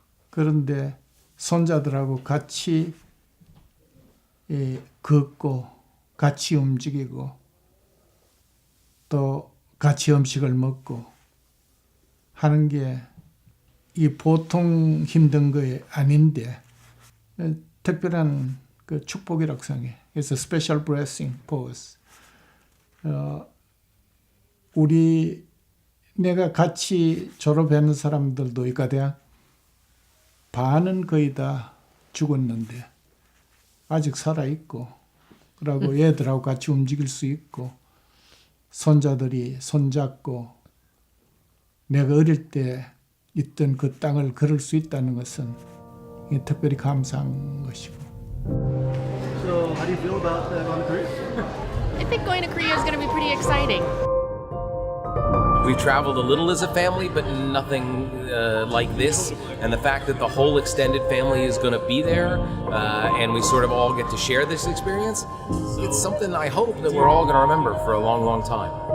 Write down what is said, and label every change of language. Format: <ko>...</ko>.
<ko>그런데 손자들하고 같이 걷고 같이 움직이고 또 같이 음식을 먹고 하는 게 이 보통 힘든 거 아닌데 특별한 그 축복이라고 생각해.</ko> <en>It's a special blessing for us.</en> <ko>우리 내가 같이 졸업하는 사람들도 이과대학 반은 거의 다 죽었는데 아직 살아있고 그러고 얘들하고 같이 움직일 수 있고 손자들이 손잡고 내가 어릴 때 있던 그 땅을 걸을 수 있다는 것은 특별히 감사한 것이고.</ko> <en>So, how do you feel about going to Korea? I think going to Korea is going to be pretty exciting. We've traveled a little as a family, but nothing like this. And the fact that the whole extended family is going to be there, and we sort of all get to share this experience, it's something I hope that we're all going to remember for a long, long time.</en>